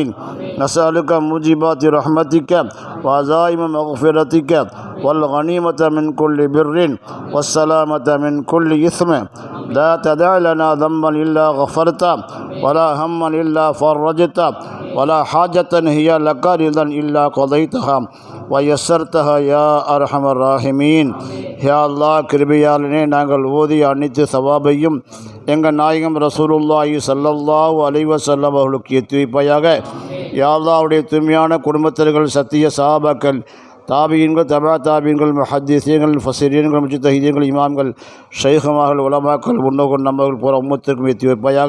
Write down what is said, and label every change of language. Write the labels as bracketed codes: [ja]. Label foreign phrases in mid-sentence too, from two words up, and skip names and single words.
[ar] نسألك موجبات رحمتك وعزائم مغفرتك والغنيمة من كل بر والسلامة من كل إثم. لا تدع لنا ذنبا إلا غفرته ولا هما إلا فرجته ولا حاجة هي لك رضا إلا قضيتها ويسرتها يا أرحم الراحمين. يا الله [ta] கிருபையாளனே, நாங்கள் ஓதிய அனைத்து சவாபையும் எங்கள் நாயகம் [ar] رسول الله صلى الله عليه وسلم [ta] அவர்களுக்கு எத்தி வைப்பாயாக. [ar] يا الله [ta] உடைய தூய்மையான குடும்பத்தினர்கள், சத்திய சஹாபாக்கள், தாபியீன்கள், தபா தாபியீன்கள், முஹத்திஸீன்கள், ஃபஸீரீன்கள், முஜ்தஹீதீன்கள், இமாம்கள், ஷைഖுமார்கள், உலமாக்கள், முன்னோர்கள், நம்மர்கள் போகிற உம்மத்திற்கும் எத்தி வைப்பாயாக.